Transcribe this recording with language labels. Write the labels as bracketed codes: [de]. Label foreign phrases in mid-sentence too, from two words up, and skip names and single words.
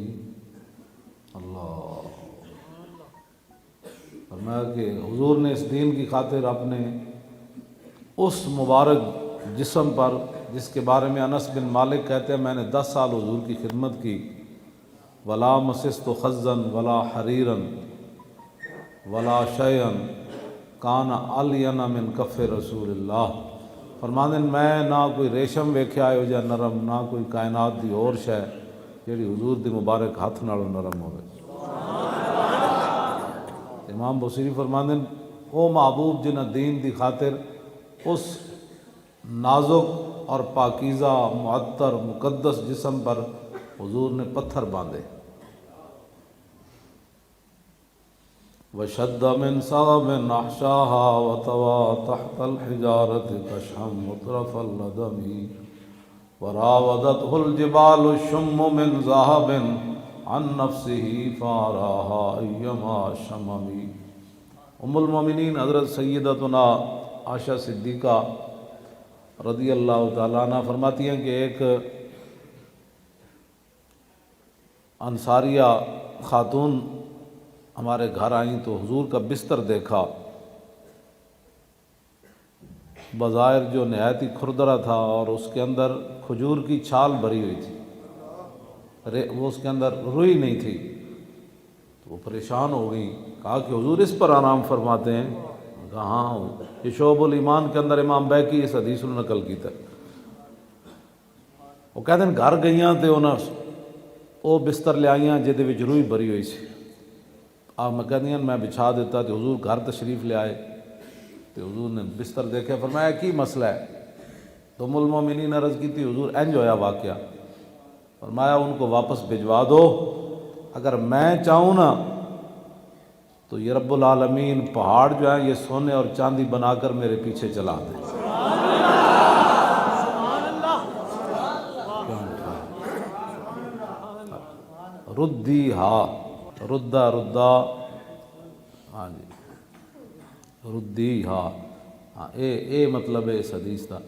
[ur] اللہ فرمایا کہ حضور نے اس دین کی خاطر اپنے اس مبارک جسم پر جس کے بارے میں انس بن مالک کہتے ہیں میں نے 10 سال حضور کی خدمت کی [ar] ولا مسست خزا ولا حریرا ولا شیئا کان الین من کف رسول اللہ. [pa] فرماندے میں نہ کوئی ریشم ویکھیا ہے جا نرم نہ کوئی کائنات دی اور شے جیڑی حضور دی مبارک ہاتھ نالوں نرم ہوئے. [ur] امام بوصیری [pa] فرماندے او محبوب جنہ دین دی خاطر [ur] اس نازک اور پاکیزہ معطر مقدس جسم پر حضور نے پتھر باندھے. [ar] وشد من صغب احشاها وطوى تحت الحجارة كشحا مطرف اللدم وراودته الجبال الشم من ذهب عن نفسه فاراها ايما شمم. [ur] ام المومنین حضرت سیدتنا عائشہ صدیقہ [ar] رضی اللہ تعالیٰ عنہ [ur] فرماتی ہیں کہ ایک انصاریہ خاتون ہمارے گھر آئیں تو حضور کا بستر دیکھا بظاہر جو نہایت ہی کھردرا تھا اور اس کے اندر کھجور کی چھال بھری ہوئی تھی وہ اس کے اندر روئی نہیں تھی تو وہ پریشان ہو گئی. کہا کہ حضور اس پر آرام فرماتے ہیں؟ کہا ہاں یہ شعب الایمان کے اندر امام بیہقی اس حدیث نے نقل کی تھا. [pa] وہ کہتے ہیں گھر گئیاں تے انہاں وہ بستر لے آئیاں جہدے وچ روئی بھری ہوئی سی. [ur] آپ میں کہدی میں بچھا دیتا تو حضور گھر تشریف لے آئے تو حضور نے بستر دیکھے فرمایا کی مسئلہ ہے. تو ام المومنین عرض کی تھی حضور [pa] انج ہویا [ur] واقعہ. فرمایا ان کو واپس بھجوا دو اگر میں چاہوں نا تو یہ [ar] رب العالمین [ur] پہاڑ جو ہیں یہ سونے اور چاندی بنا کر میرے پیچھے چلا دے. ردی ہا ردا ہاں جی ردی ہاں اے مطلب ہے اس حدیث کا.